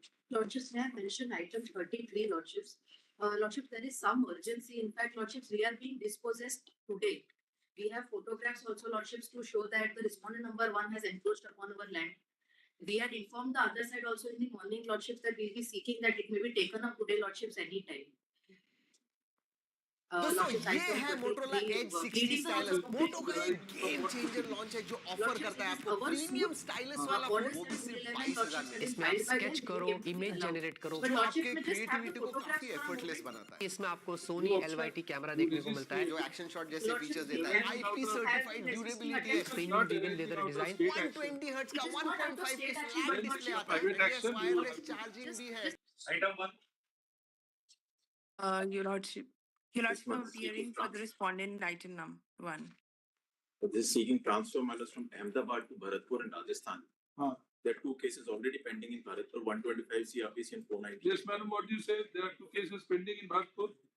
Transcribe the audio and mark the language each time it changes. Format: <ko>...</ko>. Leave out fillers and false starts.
<en>Lordships, may I mention item 33, Lordships? Lordships, there is some urgency. In fact, Lordships, we are being dispossessed today. We have photographs also, Lordships, to show that the respondent number 1 has encroached upon our land. We had informed the other side also in the morning, Lordships, that we'll be seeking that it may be taken up today, Lordships, anytime.</en> <hi>दोस्तों ये है Motorola as 60 stylus. मोटो का एक game changer launch है जो offer करता है आपको प्रीमियम स्टाइलस वाला फोन, वो भी सिर्फ 22,000 में। इसमें आप स्केच करो, इमेज जनरेट करो, जो आपके क्रिएटिविटी को काफी एफर्टलेस बनाता है। इसमें आपको सोनी LYT कैमरा देखने को मिलता है जो एक्शन शॉट जैसे फीचर्स देता है। IP सर्टिफाइड ड्यूरेबिलिटी है, premium weevil leather design, 120 hertz का 1.5 के स्लैब डिस्प्ले आता है, वायरलेस चार्जिंग भी है।</hi> <en>Item 1. Your Lordship, appearing for the respondent in item number 1. So this is seeking transfer matters from Ahmedabad to Bharatpur and Rajasthan. There are 2 cases already pending in Bharatpur, 125 CRPC and 490. Yes, madam, what you say? There are 2 cases pending in Bharatpur?</en>